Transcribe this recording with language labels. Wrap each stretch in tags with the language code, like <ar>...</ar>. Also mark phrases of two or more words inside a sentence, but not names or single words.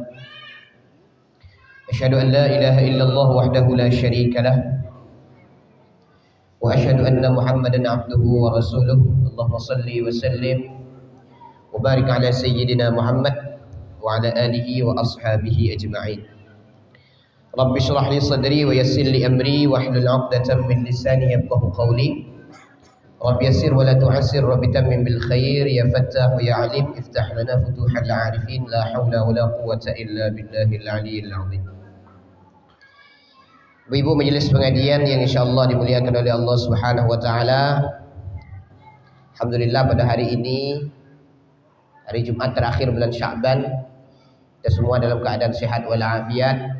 <ar>أشهد أن لا إله إلا الله وحده لا شريك له وأشهد أن محمدا عبده ورسوله. اللهم صل وسلم وبارك على سيدنا محمد وعلى آله وأصحابه أجمعين. رب اشرح لي صدري ويسر لي أمري واحلل عقدة من لساني يفقهوا قولي. رب يسر ولا تعسر، رب تمم بالخير، يا فتاح يا عليم، افتح لنا فتوح العارفين، لا حول ولا قوة إلا بالله العلي العظيم.</ar> <id>Ibu majelis pengajian yang insyaallah dimuliakan oleh Allah</id> <ar>سبحانه وتعالى.</ar> <id>Alhamdulillah pada hari ini, hari Jumat terakhir bulan Sya'ban, kita semua dalam keadaan sehat walafiat.</id>